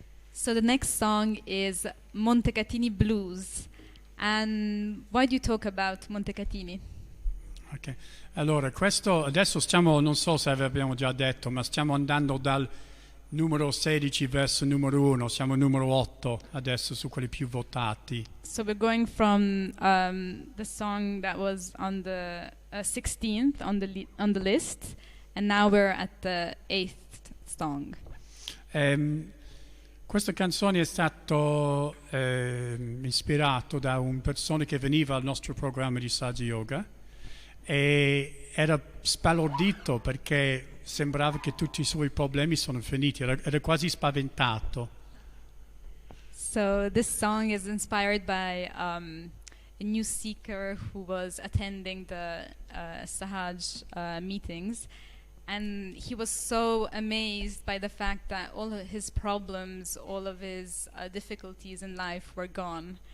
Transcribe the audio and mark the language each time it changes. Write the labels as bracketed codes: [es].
[en] So the next song is Montecatini Blues. And why do you talk about Montecatini? [it] Ok, allora questo adesso stiamo, non so se abbiamo già detto, ma stiamo andando dal numero 16 verso numero 1, siamo numero 8 adesso su quelli più votati. [en] So we're going from the song that was on the 16th on the list, and now we're at the 8th song. [it] Questa canzone è stato ispirato da un persona che veniva al nostro programma di Saggi Yoga e era sbalordito perché sembrava che tutti i suoi problemi sono finiti, era quasi spaventato. [en] So this song is inspired by a new seeker who was attending the Sahaj meetings, and he was so amazed by the fact that all of his problems, all of his difficulties in life were gone.